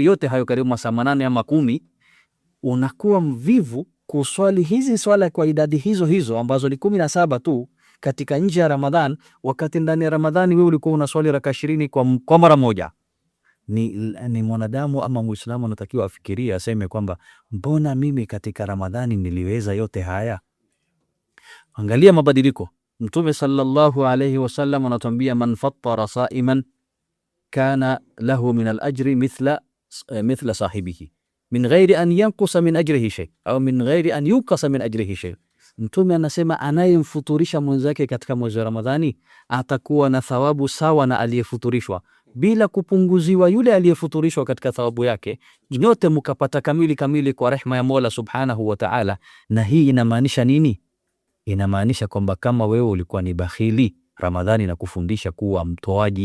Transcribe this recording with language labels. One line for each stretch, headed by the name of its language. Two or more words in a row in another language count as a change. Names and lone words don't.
Swahili: Yote hayo karibu masaa 8 ama 10. Unakuwa mvivu kuswali hizi swala kwa idadi hizo hizo ambazo ni 17 tu katika nje ya Ramadhan, wakati ndani ya Ramadhani wewe ulikuwa unaswali raka 20 kwa mara moja. Ni mwanadamu ama Muislamu anatakiwa afikirie, aseme kwamba mbona mimi katika Ramadhani niliweza yote haya? Angalia mabadiliko. Mtume
Arabic: صلى الله عليه وسلم
Swahili: anatuambia,
Arabic: من فطر صائما كان له من الأجر مثل صاحبه من غير أن ينقص من أجره شيء أو من غير أن ينقص من أجره شيء.
Swahili: Mtume anasema anayemfuturisha mwenzake katika mwezi wa Ramadhani atakuwa na thawabu sawa na aliyefuturishwa bila kupunguziwa yule aliyefuturishwa katika thawabu yake. Nyote mkapata kamili kwa rehema ya Mola
Arabic: سبحانه وتعالى.
Swahili: Na hii inamaanisha nini? Inamaanisha kwamba kama wewe ulikuwa ni bakhili, Ramadhani inakufundisha kuwa mtoaji.